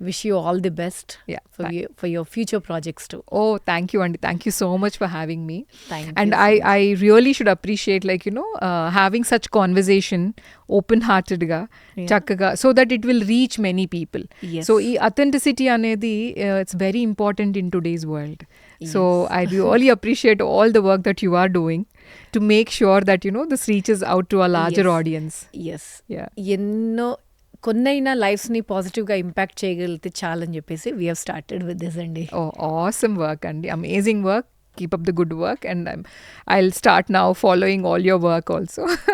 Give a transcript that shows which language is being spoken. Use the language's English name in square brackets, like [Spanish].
[English] Wish you all the best for your future projects too. Thank you అండి. Thank you so much for having me. And I really should appreciate having such conversation open-heartedగా చక్కగా, so that it will reach many people. Yes. So ఈ authenticity అనేది it's very important in today's world. So I really appreciate all the work that you are doing to make sure that this reaches out to a larger audience. Yes. [Telugu] ఎన్నో కొన్నైనా లైఫ్స్ని పాజిటివ్గా impact చేయగలిగితే చాలని చెప్పేసి [English] we have started with this [Telugu] అండి. [English] Awesome work అండి. Amazing work. keep up the good work, and I'll start now following all your work also.